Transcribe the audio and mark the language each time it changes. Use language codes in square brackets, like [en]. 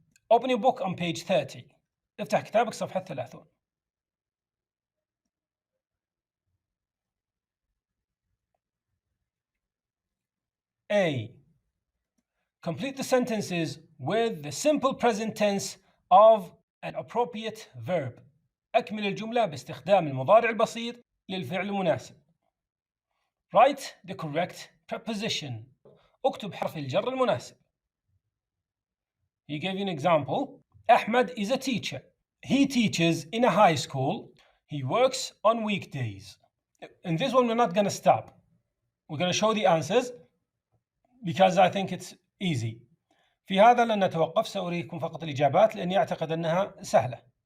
[en] Open your book on page 30. [ar] افتح كتابك صفحة 30. [en] A. Complete the sentences with the simple present tense of an appropriate verb. [ar] أكمل الجملة باستخدام المضارع البسيط للفعل المناسب. [en] Write the correct preposition. [ar] اكتب حرف الجر المناسب. [en] He gave you an example. Ahmed is a teacher. He teaches in a high school. He works on weekdays. In this one, we're not going to stop. We're going to show the answers because I think it's easy. [ar] في هذا لن نتوقف، سأريكم فقط الإجابات لأني أعتقد أنها سهلة.